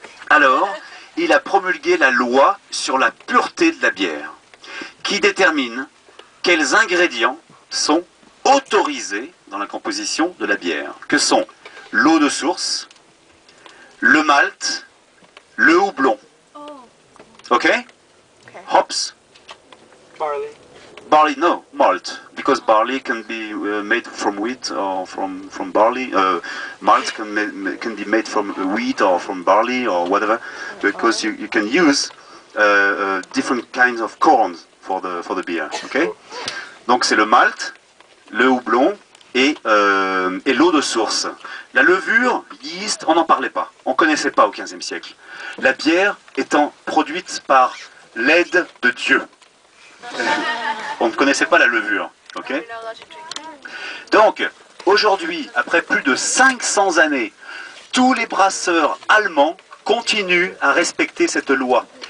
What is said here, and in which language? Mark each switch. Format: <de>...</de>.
<fr>Alors, il a promulgué la loi sur la pureté de la bière, qui détermine quels ingrédients sont autorisés dans la composition de la bière, que sont l'eau de source, le malt, le houblon.</fr> <en>Ok? Hops. Barley, no, malt, because barley can be made from wheat or from barley. Malt can be made from wheat or from barley or whatever, because you can use different kinds of corn for the beer. Okay?</en> <fr>Donc c'est le malt, le houblon et l'eau de source. La levure, yeast, on n'en parlait pas. On ne connaissait pas au XVe siècle. La bière étant produite par l'aide de Dieu. On ne connaissait pas la levure, ok? Donc, aujourd'hui, après plus de 500 années, tous les brasseurs allemands continuent à respecter cette loi.</fr>